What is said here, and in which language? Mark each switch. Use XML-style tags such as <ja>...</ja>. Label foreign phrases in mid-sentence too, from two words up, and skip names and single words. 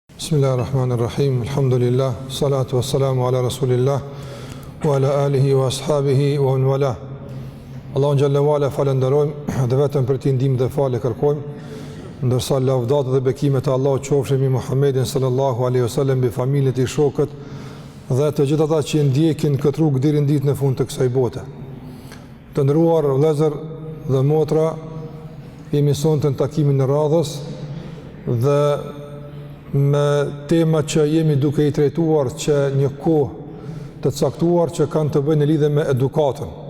<ar>Bismillahirrahmanirrahim. Alhamdulillah. الصلاة والسلام على رسول الله وعلى آله وأصحابه ومن والاه.</ar> <sq>Allahun xhalla wala falenderojmë dhe vetëm për ti ndihmë dhe falë kërkojmë. Ndërsa lavdat dhe bekimet e Allahut qofshin mbi Muhammedin</sq> <ar>صلى الله عليه وسلم,</ar> <sq>mbi familjen e shokët dhe të gjithë ata që ndjekin këtë rrugë deri në ditën e fundit të kësaj bote. Të nderuar vëllezër dhe motra, jemi sonte në takimin e radhës dhe me tema që jemi duke i trajtuar që një kohë të caktuar që kanë të bëjnë në lidhje me edukatën.</sq>